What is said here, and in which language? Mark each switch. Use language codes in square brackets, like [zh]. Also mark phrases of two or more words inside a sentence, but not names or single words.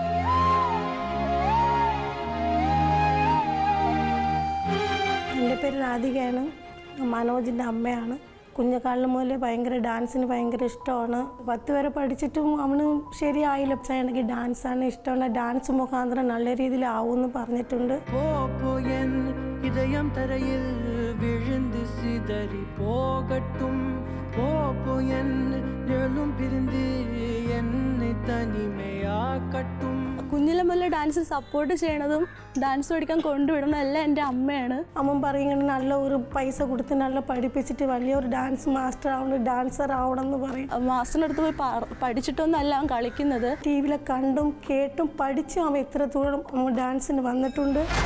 [ml] എൻ്റെ പേര് രാധികയാണ്. മനോജിൻ്റെ അമ്മയാണ്. കുഞ്ഞുകാലം മുതലേ ഭയങ്കര ഡാൻസിന് ഭയങ്കര ഇഷ്ടമാണ്. 10 വരെ പഠിച്ചിട്ടും അവന് ശരിയായില്ല. എനിക്ക് ഡാൻസാണ് ഇഷ്ടമാണ്. ഡാൻസ് മുഖാന്തരം നല്ല രീതിയിൽ ആവുമെന്ന് പറഞ്ഞിട്ടുണ്ട്. [ta] இதயம் தரையில் விழுந்து சிதறி போகட்டும் போயன் எழும் பிரிந்து என்னை தனிமையாக்கட்டும். [ml] കുഞ്ഞിലെ മുതലേ [en] dance support [ml] ചെയ്യണതും ഡാൻസ് പഠിക്കാൻ കൊണ്ടുവിടണം എല്ലാം എൻ്റെ അമ്മയാണ്. അമ്മ പറയുന്നത് നല്ല ഒരു പൈസ കൊടുത്ത് നല്ല പഠിപ്പിച്ചിട്ട് വലിയൊരു [en] dance master [ml] ആവണം, ഡാൻസർ ആവണം എന്ന് പറയും. മാസ്റ്ററിൻ്റെ അടുത്ത് പോയി പഠിച്ചിട്ടൊന്നല്ല അവൻ കളിക്കുന്നത്. ടി വിയിലെ കണ്ടും കേട്ടും പഠിച്ചും അവൻ ഇത്ര ദൂരം ഡാൻസിന് വന്നിട്ടുണ്ട്.